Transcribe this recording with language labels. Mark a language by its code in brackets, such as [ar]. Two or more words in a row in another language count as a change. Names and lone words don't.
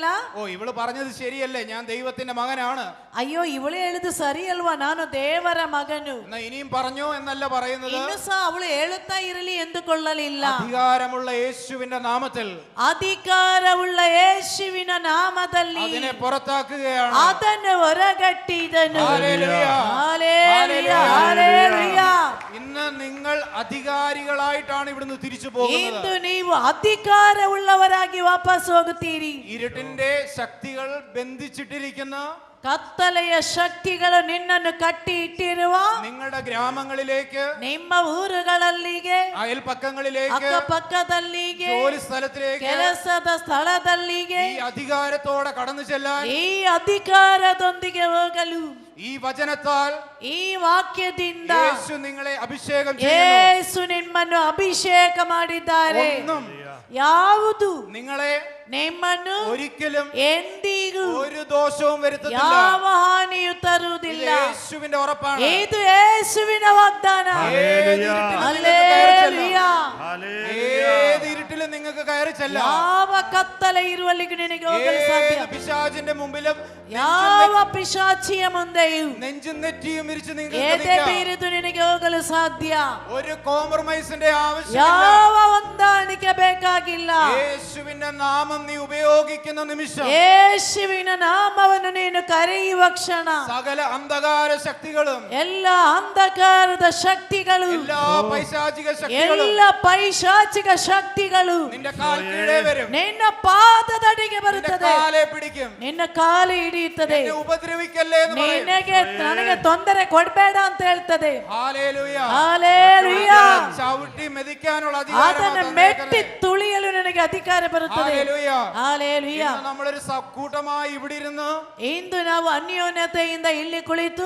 [ml] ഓ, ഇവള് പറഞ്ഞത് ശരിയല്ലേ, ഞാൻ ദൈവത്തിന്റെ മകനാണ്. [kn] ಅಯ್ಯೋ, ಇವಳು ಹೇಳಿದು ಸರಿ ಅಲ್ವಾ, ನಾನು ದೇವರ ಮಗನು. [ml] ഇനിയും പറഞ്ഞോ എന്നല്ല പറയുന്നത്, [kn] ಇನ್ನು ಸಹ ಅವಳು ಹೇಳುತ್ತಾ ಇರಲಿ ಎಂದುಕೊಳ್ಳಲಿಲ್ಲ. [ml] അധികാരമുള്ള യേശുവിന്റെ നാമത്തിൽ, [kn] ಅಧಿಕಾರವುಳ್ಳ ಯೇಸುವಿನ ನಾಮದಲ್ಲಿ [ml] അതിനെ പുറത്താക്കുകയാണ്, [kn] ಅದನ್ನು ಹೊರಗಟ್ಟಿದನು. [ml] ഹല്ലേലൂയ. ഹല്ലേലൂയ. ഹല്ലേലൂയ. ഇന്ന് നിങ്ങൾ അധികാരികളായിട്ടാണ് ഇവിടുന്ന് തിരിച്ചു പോകുന്നത്. [kn] ಇಂದು ನೀವು ಅಧಿಕಾರವುಳ್ಳವರಾಗಿ ವಾಪಸ್ ಹೋಗುತ್ತೀರಿ. [ml] ഇരുട്ടിന്റെ ശക്തികൾ ബന്ധിച്ചിട്ടിരിക്കുന്ന [kn] ಕತ್ತಲೆಯ ಶಕ್ತಿಗಳು ನಿನ್ನನ್ನು ಕಟ್ಟಿ ಇಟ್ಟಿರುವ [ml] നിങ്ങളുടെ ഗ്രാമങ്ങളിലേക്ക്, [kn] ನಿಮ್ಮ ಊರುಗಳಲ್ಲಿಗೆ, [ml] അയൽപക്കങ്ങളിലേക്ക്, [kn] ಅಕ್ಕಪಕ್ಕದಲ್ಲಿಗೆ, [ml] ജോലി സ്ഥലത്തിലേക്ക്, [kn] ಕೆಲಸದ ಸ್ಥಳದಲ್ಲಿಗೆ [ml] ഈ അധികാരത്തോടെ കടന്നു ചെല്ലാൻ, [kn] ಈ ಅಧಿಕಾರದೊಂದಿಗೆ ಹೋಗಲು [ml] ഈ വചനത്താൽ, [kn] ಈ ವಾಕ್ಯದಿಂದ [ml] യേശു നിങ്ങളെ അഭിഷേകം ചെയ്യുന്നു. [kn] ಯೇಸು ನಿಮ್ಮನ್ನು ಅಭಿಷೇಕ ಮಾಡಿದ್ದಾರೆ. ಯಾವುದು [ml] നിങ്ങളെ [kn] ನಿಮ್ಮನ್ನು [ml] ഒരിക്കലും [kn] ಎಂದಿಗೂ [ml] ഒരു ദോഷവും വരുത്തത്തില്ല. [kn] ಯಾವ ಹಾನಿಯೂ ತರುವುದಿಲ್ಲ. [ml] യേശുവിന്റെ ഉറപ്പാണ്. [kn] ಇದು ಯೇಸುವಿನ ವಾಗ್ದಾನ. [ml] ഹല്ലേലൂയ. ഏത് ഇരുട്ടിലും നിങ്ങൾക്ക് കയറി ചെല്ലാം. [kn] ಯಾವ ಕತ್ತಲೆ ಇರುವಲ್ಲಿಗೂ ನಿನಗೆ ಹೋಗಲು ಸಾಧ್ಯ. [ml] ഏത് പിശാചിന്റെ മുമ്പിലും, [kn] ಯಾವ ಪಿಶಾಚಿಯ ಮುಂದೆಯೂ [ml] നെഞ്ചും നെറ്റിയും വിരിച്ച് [kn] ಎದೆ [ml] നിങ്ങൾക്ക് [kn] ಬೀರಿದು ನಿನಗೆ ಹೋಗಲು ಸಾಧ್ಯ. [ml] ഒരു കോംപ്രമൈസിന്റെ ആവശ്യമില്ല. [kn] ಯಾವ ಹೊಂದಾಣಿಕೆ ಬೇಕಾಗಿಲ್ಲ. [ml] യേശുവിന്റെ നാമം നീ ഉപയോഗിക്കുന്ന നിമിഷം, [kn] ಯೇಸುವಿನ ನಾಮವನ್ನು ನೀನು ಕರೆಯುವ ಕ್ಷಣ [ml] സകല അന്ധകാര ശക്തികളും, [kn] ಎಲ್ಲ ಅಂಧಕಾರದ ಶಕ್ತಿಗಳು, [ml] എല്ലാ പൈശാചിക ശക്തികളും [kn] ಎಲ್ಲ ಪೈಶಾಚಿಕ ಶಕ್ತಿಗಳು [ml] നിന്റെ കാൽ കീഴേ വരും. [kn] ನಿನ್ನ ಪಾದದಡಿಗೆ ಬರುತ್ತದೆ. [ml] കാലെ പിടിക്കും. [kn] ನಿನ್ನ ಕಾಲು ಹಿಡಿಯುತ್ತದೆ. [ml] എന്നെ ഉപദ്രവിക്കല്ലേ എന്ന് പറയും. [kn] ನನಗೆ ತೊಂದರೆ ಕೊಡಬೇಡ ಅಂತ ಹೇಳ್ತದೆ. [ml] ഹല്ലേലൂയ. ഹല്ലേലൂയ. ചവിട്ടി മെതിക്കാനുള്ള അധികാരം [kn] ಅದನ್ನು ಮೆಟ್ಟಿ ತುಳಿಯಲು ನನಗೆ ಅಧಿಕಾರ ಬರುತ್ತದೆ. [ml] ഹല്ലേലൂയ. [kn] ಹಲ್ಲೇಲೂಯ. [ml] നമ്മളൊരു കൂട്ടമായി ഇവിടെ ഇരുന്ന് [kn] ಇಂದು ನಾವು ಅನ್ಯೋನ್ಯತೆಯಿಂದ ಇಲ್ಲಿ ಕುಳಿತು